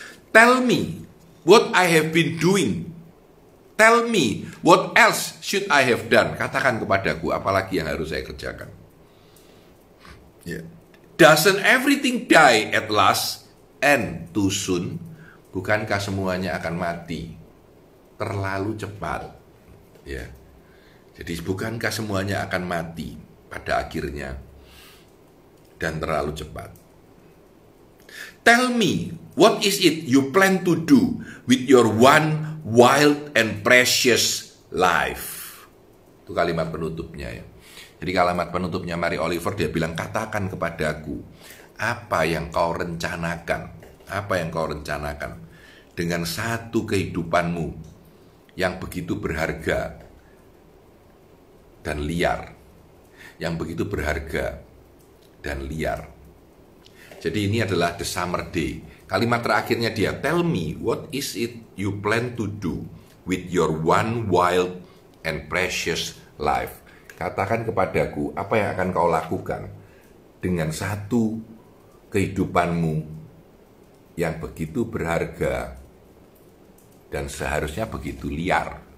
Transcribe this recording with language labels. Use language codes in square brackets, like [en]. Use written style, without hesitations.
[en] Tell me what I have been doing. Tell me what else should I have done. [id] Katakan kepadaku apalagi yang harus saya kerjakan. Yeah. [en] Doesn't everything die at last and too soon? [id] Bukankah semuanya akan mati terlalu cepat? Ya. Jadi bukankah semuanya akan mati pada akhirnya dan terlalu cepat? [en] Tell me, what is it you plan to do with your one wild and precious life? [id] Itu kalimat penutupnya ya. Jadi kalimat penutupnya Mary Oliver, dia bilang, katakan kepadaku, apa yang kau rencanakan? Apa yang kau rencanakan dengan satu kehidupanmu yang begitu berharga dan liar. Yang begitu berharga dan liar. Jadi ini adalah the summer day. Kalimat terakhirnya dia, [en] tell me what is it you plan to do with your one wild and precious life. [id] Katakan kepadaku apa yang akan kau lakukan dengan satu kehidupanmu yang begitu berharga dan seharusnya begitu liar.